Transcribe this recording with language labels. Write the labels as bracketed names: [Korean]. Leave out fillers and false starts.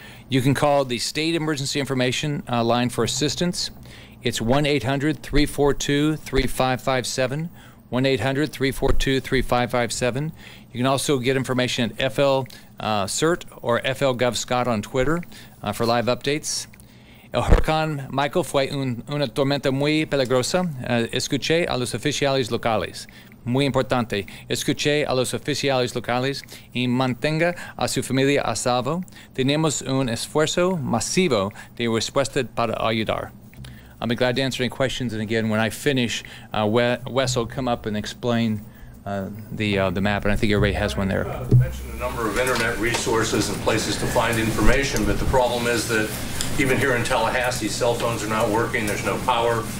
[English] You can call the State Emergency Information line for assistance. It's 1-800-342-3557. 1-800-342-3557. You can also get information at FL CERT or FL Gov Scott on Twitter for live updates. [Spanish] El huracán Michael fue una tormenta muy peligrosa. Escuché a los oficiales locales. Muy importante. Escuché a los oficiales locales y mantenga a su familia a salvo. Tenemos un esfuerzo masivo de respuesta para ayudar. [English] I'll be glad to answer any questions. And again, when I finish, Wes will come up and explain the map, and I think everybody has one there. You mentioned a number of internet resources and places to find information, but the problem is that even here in Tallahassee, cell phones are not working. There's no power.